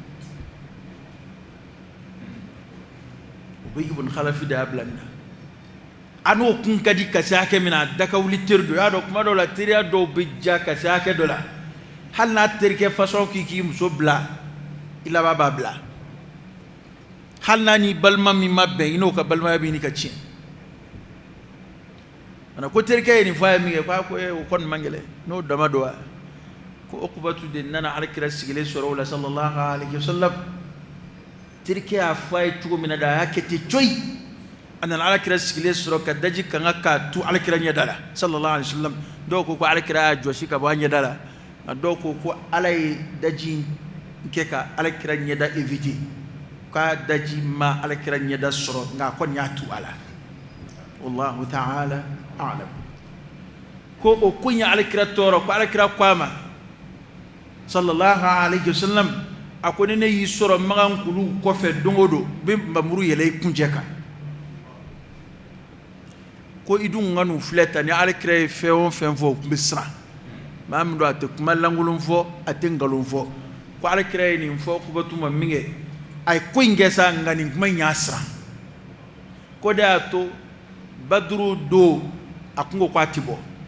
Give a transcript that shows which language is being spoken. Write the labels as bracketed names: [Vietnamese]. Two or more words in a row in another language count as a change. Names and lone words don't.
[Bambara] Ubay ibn Khalaf de y'a bila nin na a n'o kun ka di ka se hakɛ min na a dakawuli teri dɔ i y'a dɔn kuma dɔw la teriya dɔw bɛ ja ka se hakɛ dɔ la hali n'a terikɛ fasɔn k'i muso bila i laban b'a bila hali n'a ni balima min ma bɛn i n'o ka balimaya bɛ ɲini ka tiɲɛ mana ko terikɛ ye nin fɔ a ye min kɛ k'a ko o kɔni man gɛlɛn n'o dama don wa ko Ukubatu de nana alakira sigilen sɔrɔ o la [Arabic] صلى الله عليه وسلم [Bambara] terikɛ y'a fɔ a ye cogo min na da a y'a kɛ ten coyi a nana alakira sigilen sɔrɔ ka daji kanga k'a tu alakira ɲɛda la [Arabic] صلى الله عليه وسلم [Bambara] dɔw ko alakira y'a jɔsi ka bɔ a ɲɛda la nka dɔw ko ala ye daji kɛ ka alakira ɲɛda éviter k'a daji ma alakira ɲɛda sɔrɔ nka a kɔni y'a tu a la [Arabic] والله تعالى أعلم [Bambara] ko o kun ye alakira tɔɔrɔ ko alakira ko a ma sallallahu [Arabic] عليه وسلم [Bambara] a ko ni ne y'i sɔrɔ magankulu kɔfɛ don o don n bɛ nbamuru yɛlɛ i kuncɛ kan ko i dun ka n'u filɛ tan ni alakira ye fɛn o fɛn fɔ u tun bɛ siran maa min don a tɛ kuma lankolon fɔ a tɛ nkalon fɔ ko alakira ye nin fɔ kubatuma min kɛ a ye ko in kɛ sa nka nin kuma in y'a siran ko de y'a to baduru don a kun ko k'a tɛ bɔ